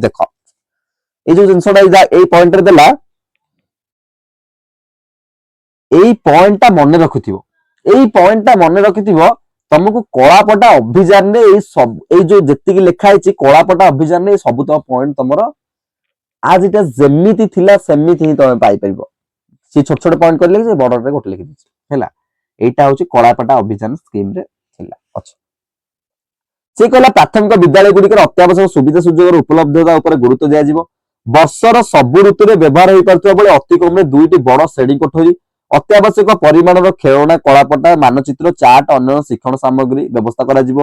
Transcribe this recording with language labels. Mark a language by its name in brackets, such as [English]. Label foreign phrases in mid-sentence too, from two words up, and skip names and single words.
[Odia] ଦେଖ ଏଇ ଯୋଉ ଜିନିଷଟା ଏଇ ପଏଣ୍ଟରେ ଦେଲା, ଏଇ ପଏଣ୍ଟଟା ମନେ ରଖିଥିବ, ଏଇ ପଏଣ୍ଟଟା ମନେ ରଖିଥିବ। ତମକୁ କଳାପଟା ଅଭିଯାନରେ ଏଇ ଯୋଉ ଯେତିକି ଲେଖା ହେଇଛି କଳାପଟା ଅଭିଯାନରେ ଏଇ ସବୁ ତକ ପଏଣ୍ଟ ତମର [English] as it [Odia] ଯେମିତି ଥିଲା ସେମିତି ହିଁ ତମେ ପାଇପାରିବ। ସେ ଛୋଟ ଛୋଟ ପଏଣ୍ଟ କରିଲେ ସେ ବଡରେ ଗୋଟେ ଲେଖିଦେଇଛି ହେଲା। [Bangla] এইটা হচ্ছে [Odia] কଳାପଟା ଅଭିଯାନ ସ୍କିମରେ ଥିଲା ଅଛି। ସେ କହିଲା ପ୍ରାଥମିକ ବିଦ୍ୟାଳୟ ଗୁଡ଼ିକରେ ଅତ୍ୟାବଶ୍ୟକ ସୁବିଧା ସୁଯୋଗର ଉପଲବ୍ଧତା ଉପରେ ଗୁରୁତ୍ୱ ଦିଆଯିବ। ବର୍ଷର ସବୁ ଋତୁରେ ବ୍ୟବହାର ହୋଇପାରୁଥିବା ବେଳେ ଅତି କମରେ 2ଟି ବଡ ଶ୍ରେଣୀ କୋଠରୀ, ଅତ୍ୟାବଶ୍ୟକ ପରିମାଣର ଖେଳଣା, କଳାପଟା, ମାନଚିତ୍ର, ଚାର୍ଟ, ଅନ୍ୟ ଶିକ୍ଷଣ ସାମଗ୍ରୀ ବ୍ୟବସ୍ଥା କରାଯିବ।